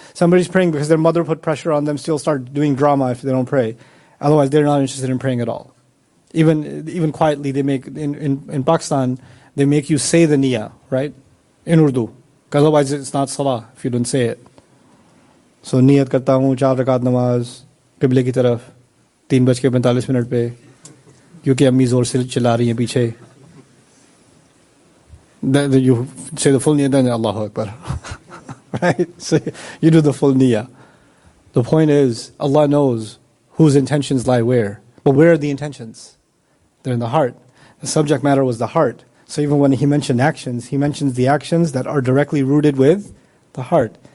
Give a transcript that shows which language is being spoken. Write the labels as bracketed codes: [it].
[en] Somebody's praying because their mother put pressure on them, still start doing drama if they don't pray. Otherwise, they're not interested in praying at all. Even quietly, they make in Pakistan, they make you say the niyyah, right? In Urdu. Because otherwise, it's not salah if you don't say it. [ur] سو، نیت کرتا ہوں، 4 رکعت نماز، قبلہ کی طرف، 3:45 پے، کیونکہ امی زور سے چلا رہی ہے پیچھے۔ [en] Then you say the full niyyah, then Allahu Akbar. Right? So you do the full niyyah. The point is, Allah knows whose intentions lie where. But where are the intentions? They're in the heart. The subject matter was the heart. So even when he mentioned actions, he mentions the actions that are directly rooted with the heart.